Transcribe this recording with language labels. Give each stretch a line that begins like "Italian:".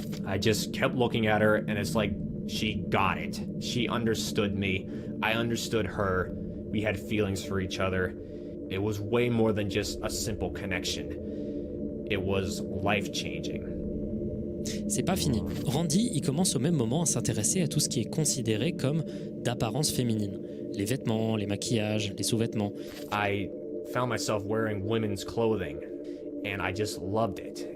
English: I just kept looking at her, and it's like she got it. She understood me. I understood her. We had feelings for each other. It was way more than just a simple connection. It was life-changing.
French: C'est pas fini. Randy, il commence au même moment à s'intéresser à tout ce qui est considéré comme d'apparence féminine. Les vêtements, les maquillages, les sous-vêtements.
English: I found myself wearing women's clothing, and I just loved it.